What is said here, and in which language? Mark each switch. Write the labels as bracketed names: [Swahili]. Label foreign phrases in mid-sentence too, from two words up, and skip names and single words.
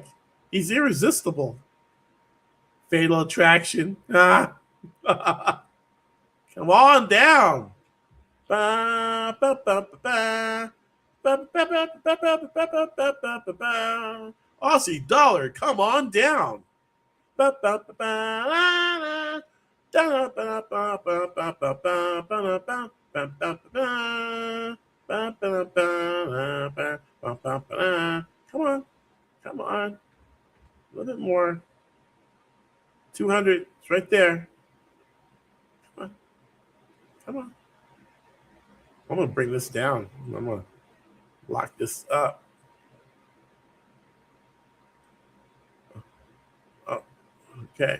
[English] He's irresistible. Fatal attraction. Ah. Come on down. Ba, ba, ba, ba, ba. Ba, ba, ba, ba, ba, ba, ba, ba, ba, ba, ba. Aussie dollar, come on down. Ba, ba, ba, ba, la, la. Da, ba, ba, ba, ba, ba, ba, ba, ba, ba, ba, ba, ba, ba, ba, ba, ba, ba, ba. Come on, come on. A little bit more. 200. It's right there. Come on, come on. I'm gonna bring this down. I'm gonna lock this up. Oh, okay.